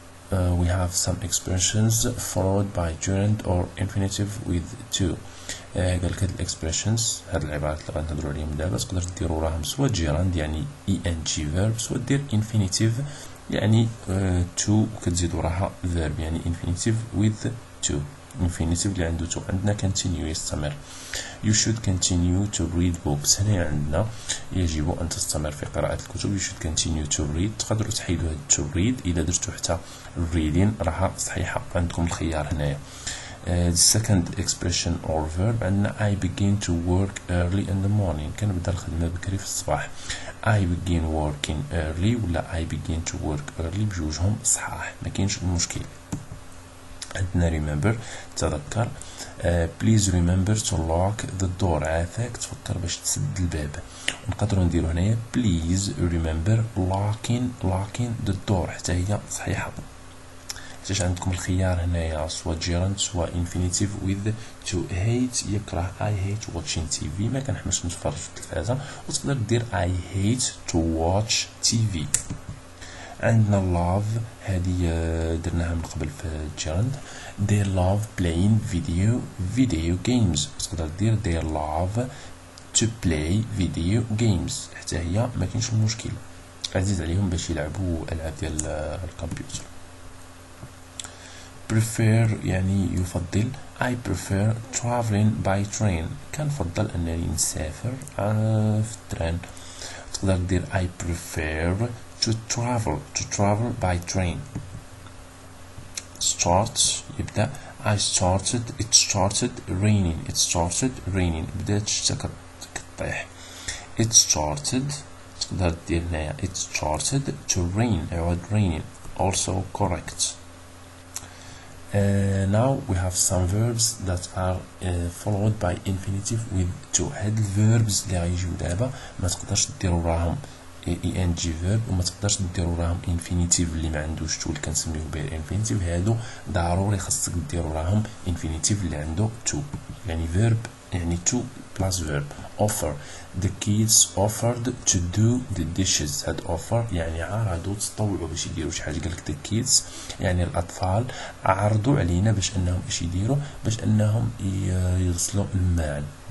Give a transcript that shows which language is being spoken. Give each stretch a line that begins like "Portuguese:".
English: We have some expressions followed by gerund or infinitive with to.
Arabic: قالك هاد الاكسبريشنز، هاد العبارات اللي غنهضروا عليهم دابا تقدر ديروا راهم سوا جيراند يعني ing verb، سوا دير infinitive يعني to وكتزيدوا راها verb يعني infinitive with to. infinitive اللي عنده to. عندنا continue يستمر.
English: You should continue to read books.
Arabic: هنا عندنا يجب أن تستمر في قراءة الكتب.
English: You should continue to read.
Arabic: تقدروا تحيدوا هاد to read إذا درتوا حتى reading راها صحيحة، عندكم الخيار هنايا.
English: The second expression or verb عندنا I begin to work early in the morning.
Arabic: كنبدا الخدمة بكري في الصباح.
English: I begin working early ولا I begin to work early
Arabic: بجوجهم صحاح، ما كاينش مشكل. عندنا remember تذكر.
English: Please remember to lock the door.
Arabic: عافاك تفكر باش تسد الباب. نقدروا نديروا هنايا
English: please remember locking the door
Arabic: حتى هي صحيحة. حيت عندكم الخيار هنايا سوا gerund سوا infinitive with to.
English: hate يكره I hate watching TV،
Arabic: ما كنحملش نتفرج في التلفازة،
English: وتقدر دير I hate to watch TV.
Arabic: عندنا love هذه درناها من قبل في gerund.
English: they love playing video games،
Arabic: تقدر دير
English: they love to play video games
Arabic: حتى هي ما كاينش مشكل، عزيز عليهم باش يلعبوا ألعاب ديال الكمبيوتر. prefer يعني يفضل.
English: I prefer traveling by train.
Arabic: كنفضل أنني نسافر في التران. تقدر دير
English: I prefer to travel by train.
Arabic: start يبدأ
English: it started raining
Arabic: بدات الشتا كطيح.
English: it started
Arabic: تقدر دير هنايا
English: it started to rain عوض raining also correct. Now we have some verbs that are followed by infinitive with to.
Arabic: هاد الverbs اللي غيجيو دابا ما تقدرش ديروا راهم ing verb وما تقدرش ديروا راهم infinitive اللي ما عندوش to اللي كنسميوه به infinitive. هادو ضروري خاصك ديروا راهم infinitive اللي عنده to، يعني verb يعني to plus verb.
English: offer the kids offered to do the dishes.
Arabic: هاد offer يعني عرضوا تطوعوا باش يديروا شي حاجه. قالك the kids يعني الاطفال عرضوا علينا باش انهم ايش يديروا، باش انهم يغسلوا الماعن.